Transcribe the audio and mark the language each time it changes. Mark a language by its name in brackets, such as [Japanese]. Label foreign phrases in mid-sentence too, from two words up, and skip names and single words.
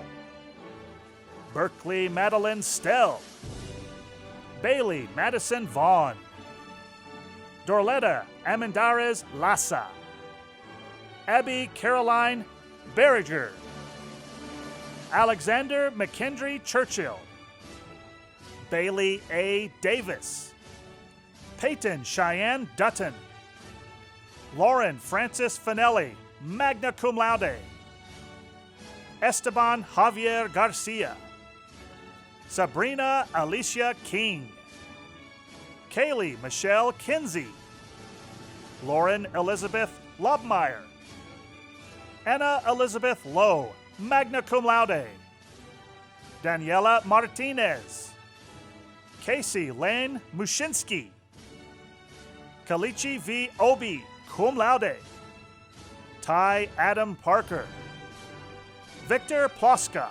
[English] Berkeley Madeline Stell. Bailey Madison Vaughn. Dorletta Amendarez Lassa. Abby Caroline Berriger. Alexander McKendry Churchill. Bailey A. Davis. Peyton Cheyenne Dutton. Lauren Francis Finelli, [Latin] magna cum laude. [English] Esteban Javier Garcia. Sabrina Alicia King. Kaylee Michelle Kinsey. Lauren Elizabeth Lobmeyer. Anna Elizabeth Lowe, [Latin] magna cum laude. [English] Daniela Martinez. Casey Lane Mushinsky. Kalichi V. Obi, [Latin] cum laude. [English] Ty Adam Parker. Victor Ploska.